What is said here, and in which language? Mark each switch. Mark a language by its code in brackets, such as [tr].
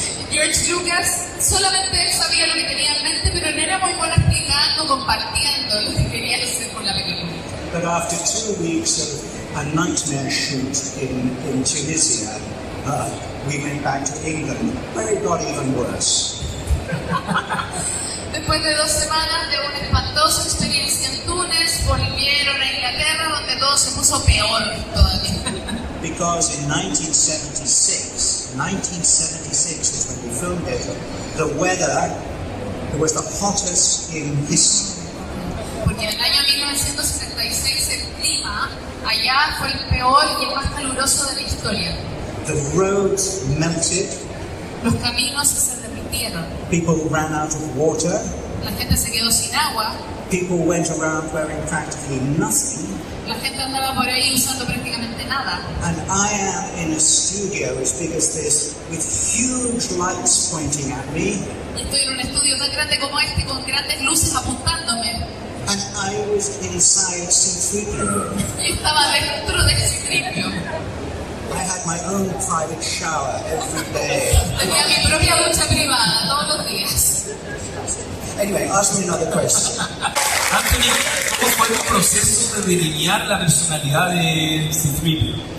[es] George Lucas solamente él sabía lo que tenía en mente, pero no era muy bueno explicando, compartiendo lo que quería hacer con la película. [en] But after 2 weeks of a nightmare shoot in Tunisia, we went back to England, where it got even worse. [es] Después de 2 semanas de una espantosa experiencia en Túnez, volvieron a Inglaterra, donde todo se puso peor todavía. [en] Because in 1976 is when we filmed it, the weather was the hottest in history. [es] Porque en el año 1976 el clima allá fue el peor y el más caluroso de la historia. [en] The roads melted. [es] Los caminos se derritieron. [en] People ran out of water. [es] La gente se quedó sin agua. [en] People went around wearing practically nothing. [es] La gente andaba por ahí usando prácticamente nada. [en] And I am in a studio as big as this with huge lights pointing at me. [es] Estoy en un estudio tan grande como este con grandes luces apuntándome. [en] And I was inside C-3PO. [es] Y estaba dentro de C-3PO. [en] I had my own private shower every day. [es] Tenía mi propia ducha privada todos los días. [en] Anyway, ask me another question. [es] Anthony, ¿cómo fue tu proceso de delinear la personalidad de C-3PO?